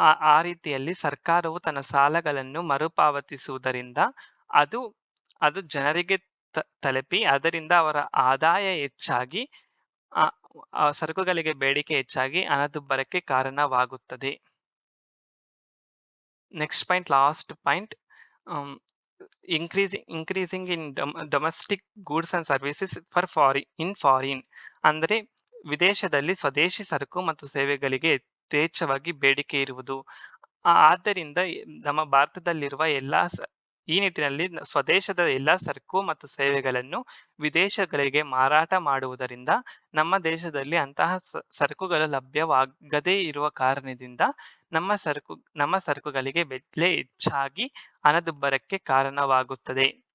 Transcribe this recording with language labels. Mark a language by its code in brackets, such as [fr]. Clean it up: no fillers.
[kn] ಆ ರೀತಿಯಲ್ಲಿ ಸರ್ಕಾರವು ತನ್ನ ಸಾಲಗಳನ್ನು ಮರುಪಾವತಿಸುವುದರಿಂದ ಅದು ಅದು ಜನರಿಗೆ ತಲುಪಿ ಅದರಿಂದ ಅವರ ಆದಾಯ ಹೆಚ್ಚಾಗಿ ಸರಕುಗಳಿಗೆ ಬೇಡಿಕೆ ಹೆಚ್ಚಾಗಿ ಹಣದುಬ್ಬರಕ್ಕೆ ಕಾರಣವಾಗುತ್ತದೆ. [en] Next point, last point, increasing in domestic goods and services in foreign. [kn] ಅಂದರೆ ವಿದೇಶದಲ್ಲಿ ಸ್ವದೇಶಿ ಸರಕು ಮತ್ತು ಸೇವೆಗಳಿಗೆ ಯಥೇಚ್ಛವಾಗಿ ಬೇಡಿಕೆ ಇರುವುದು. ಆದ್ದರಿಂದ ನಮ್ಮ ಭಾರತದಲ್ಲಿರುವ ಈ ನಿಟ್ಟಿನಲ್ಲಿ ಸ್ವದೇಶದ ಎಲ್ಲಾ ಸರಕು ಮತ್ತು ಸೇವೆಗಳನ್ನು ವಿದೇಶಗಳಿಗೆ ಮಾರಾಟ ಮಾಡುವುದರಿಂದ ನಮ್ಮ ದೇಶದಲ್ಲಿ ಅಂತಹ ಸರಕುಗಳು ಲಭ್ಯವಾಗದೇ ಇರುವ ಕಾರಣದಿಂದ ನಮ್ಮ ಸರಕುಗಳಿಗೆ ಬೆಲೆ ಹೆಚ್ಚಾಗಿ ಹಣದುಬ್ಬರಕ್ಕೆ ಕಾರಣವಾಗುತ್ತದೆ.